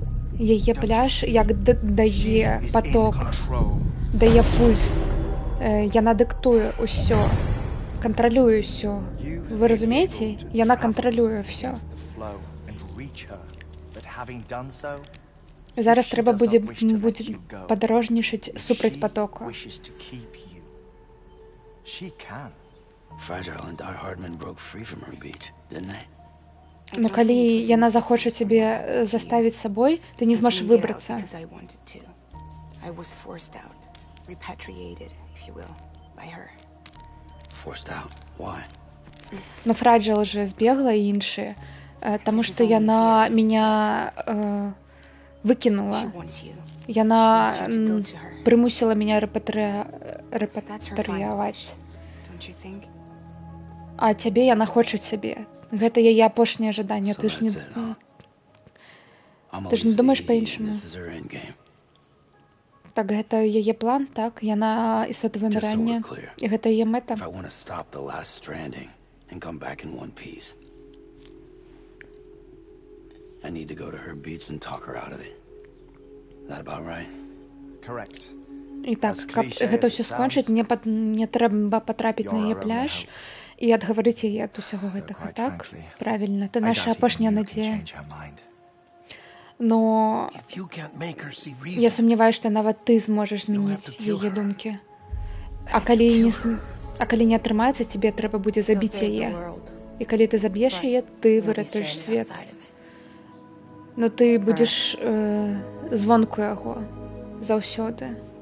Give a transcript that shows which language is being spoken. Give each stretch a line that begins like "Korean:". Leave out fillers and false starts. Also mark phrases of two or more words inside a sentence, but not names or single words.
Belarusian: Яе пляж як дае
English: is in
Belarusian: поток,
English: control.
Belarusian: дае пульс. Яна дыктуе ўсё, кантралюе ўсё.
English: You have
Belarusian: Вы
English: been
Belarusian: разумееце?
English: able to
Belarusian: Яна
English: travel
Belarusian: кантралюе ўсё.
English: against the flow and reach her. But having done so,
Belarusian: Зараз
English: if she
Belarusian: трэба
English: does
Belarusian: будзе
English: not wish to let you go,
Belarusian: падарожнічаць
English: if
Belarusian: супраць
English: she
Belarusian: потока.
English: wishes to keep you, she can. Fragile and Die Hardman broke free from her beach, didn't they?
Belarusian: Но калі яна захоча цябе заставіць сабой, ты не зможаш выбрацца.
English: I was forced out, repatriated, if you will, by her. Forced out. Why?
Belarusian: Но Фраджил же збегла і іншыя, таму што яна меня выкінула.
English: She wants you.
Belarusian: Яна
English: Wants you to go to her.
Belarusian: прымусіла меня
English: That's her final wish,
Belarusian: рэпатрыяваць.
English: don't you think?
Belarusian: А цябе яна хоча цябе. Гэта яе апошняе жаданне.
English: So
Belarusian: Ты ж не...
English: that's it, huh? I'm
Belarusian: Ты ж не
English: always
Belarusian: думаеш
English: the
Belarusian: па-іншаму.
English: this is her endgame.
Belarusian: Так, гэта яе план, так? Яна істота
English: Just so we're
Belarusian: вымірання.
English: clear.
Belarusian: І гэта яе мэта.
English: If I want to stop the last stranding and come back in one piece, I need to go to her beach and talk her out of it. That about right? Correct.
Belarusian: І так,
English: As
Belarusian: каб
English: cliché
Belarusian: гэта
English: as
Belarusian: ўсё
English: it
Belarusian: скончыць,
English: sounds,
Belarusian: мне трэба патрапіць на
English: you're
Belarusian: яе
English: our only
Belarusian: пляж
English: hope.
Belarusian: і адгаварыць яе ад усяго гэтага,
English: quite
Belarusian: так?
English: frankly,
Belarusian: Правільна, ты
English: I
Belarusian: наша
English: doubt even
Belarusian: апошняя
English: you can
Belarusian: надзея.
English: change her mind.
Belarusian: Но
English: If you can't make her see
Belarusian: я
English: reason,
Belarusian: сумняваюся, што нават ты зможаш
English: You'll have
Belarusian: змяніць
English: to kill
Belarusian: яе
English: her.
Belarusian: думкі.
English: then
Belarusian: А
English: you
Belarusian: калі
English: kill
Belarusian: не,
English: her.
Belarusian: а калі не атрымаецца, цябе трэба будзе
English: He'll
Belarusian: забіць
English: save the
Belarusian: яе.
English: world,
Belarusian: І калі ты заб'еш
English: but
Belarusian: яе, ты
English: you'll be
Belarusian: выратуеш
English: stranded
Belarusian: свет.
English: outside of it.
Belarusian: Но ты будзеш звонку яго заўсёды.